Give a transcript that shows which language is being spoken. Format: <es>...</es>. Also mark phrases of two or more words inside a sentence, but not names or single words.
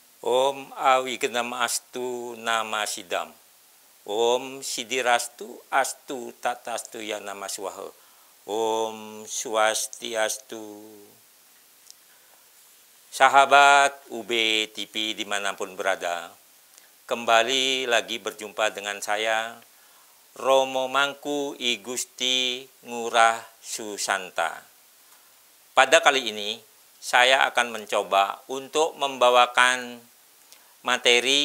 <sa>Om Awigenam Astu Nama Sidam. Om Sidirastu Astu Tatastu Ya Nama Swaha. Om Swastiastu.</sa> <id>Sahabat UB TV dimanapun berada, kembali lagi berjumpa dengan saya, Romo Mangku I Gusti Ngurah Susanta. Pada kali ini, saya akan mencoba untuk membawakan materi</id>